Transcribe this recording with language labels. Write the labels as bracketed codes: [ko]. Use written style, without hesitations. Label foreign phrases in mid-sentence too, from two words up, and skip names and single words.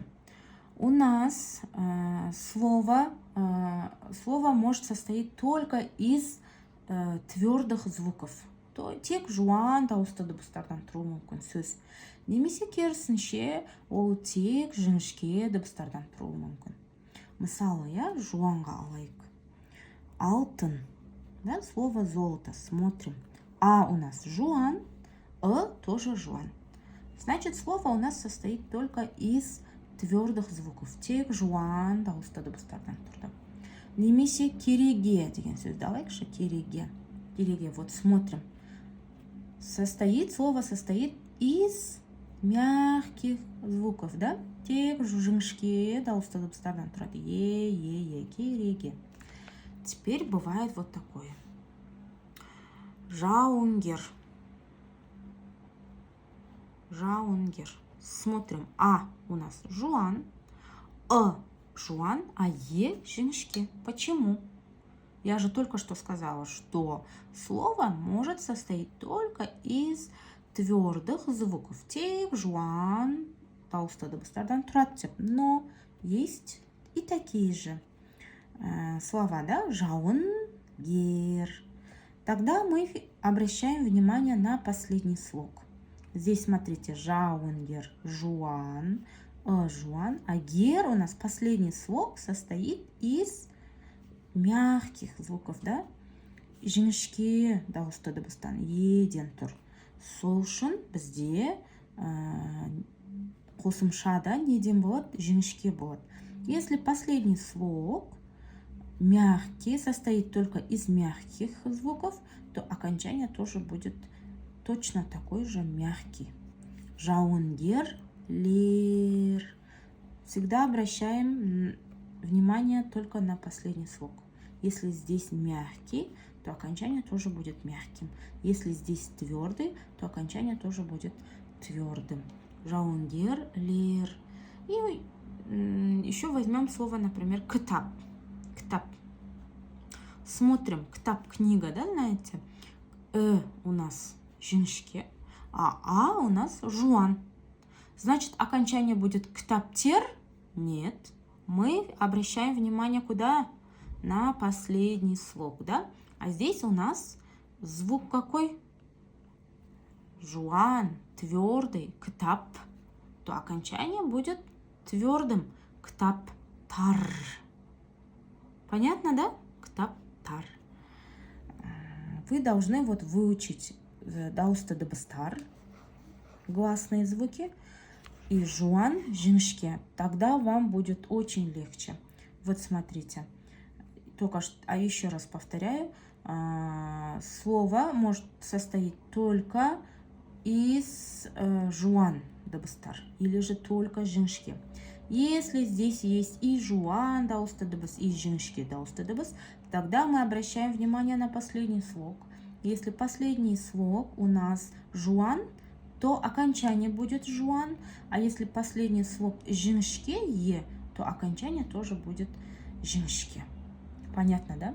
[ru] У нас слово может состоять только из твердых звуков. [kk] То тек жуан дауысты дыбыстардан тұруы мүмкін сөз. Немесе керісінше ол тек жіңішке дыбыстардан тұруы мүмкін. Мысалы, жуанға алайық. Алтын. [ru] Да, слово золото. Смотрим. А у нас жуан, тоже жуан. Значит, слово у нас состоит только из твердых звуков. [kk] Тек жуан дауысты дыбыстардан тұрды. Немесе кереге деген сөзді алайықшы. Кереге. Кереге. [ru] Вот смотрим. Слово состоит из мягких звуков, да? [kk] Тек жіңішке дауысты дыбыстардан тұрады. Е, кереге. [ru] Теперь бывает вот такое. [kk] Жауынгер. Жауынгер. [ru] Смотрим. А у нас жуан, жуан, а е жіңішке. Почему? Я же только что сказала, что слово может состоять только из твердых звуков. [kk] Тек жуан дауысты дыбыстардан тұрады. [ru] Но есть и такие же слова, да? [kk] Жауынгер. [ru] Тогда мы обращаем внимание на последний слог. Здесь смотрите, [kk] жауынгер, жуан, жуан. [ru] А гер у нас последний слог состоит из мягких звуков, да? [kk] Жіңішке дауысты дыбыстан еден тұр. Сол үшін бізде қосымшада неден болады? Жіңішке болады. [ru] Если последний слог мягкий, состоит только из мягких звуков, то окончание тоже будет точно такой же мягкий. [kk] Жауынгер, лер. [ru] Всегда обращаем внимание только на последний слог. Если здесь мягкий, то окончание тоже будет мягким. Если здесь твердый, то окончание тоже будет твердым. [kk] Жауынгер, лер. [ru] И еще возьмем слово, например, [kk] кітап. Кітап. Смотрим, кітап, [ru] книга, да, знаете? У нас жіңішке, а у нас жуан. Значит, окончание будет кітаптер? Нет. Мы обращаем внимание куда? На последний слог, да? А здесь у нас звук какой? [kk] Жуан, твердый, кітап. [ru] То окончание будет твердым. Кітаптар. Понятно, да? Кітаптар. Вы должны вот выучить [kk] дауысты дыбыстар, [ru] гласные звуки, и [kk] жуан, жіңішке. [ru] Тогда вам будет очень легче. Вот смотрите. Только что, еще раз повторяю, слово может состоять только из [kk] жуан дыбыстар [ru] или же только жіңішке. Если здесь есть и [kk] жуан дауысты дыбыс, [ru] и [kk] жіңішке дауысты дыбыс, [ru] тогда мы обращаем внимание на последний слог. Если последний слог у нас жуан, то окончание будет жуан, а если последний слог жіңішке, е, то окончание тоже будет жіңішке. Понятно, да?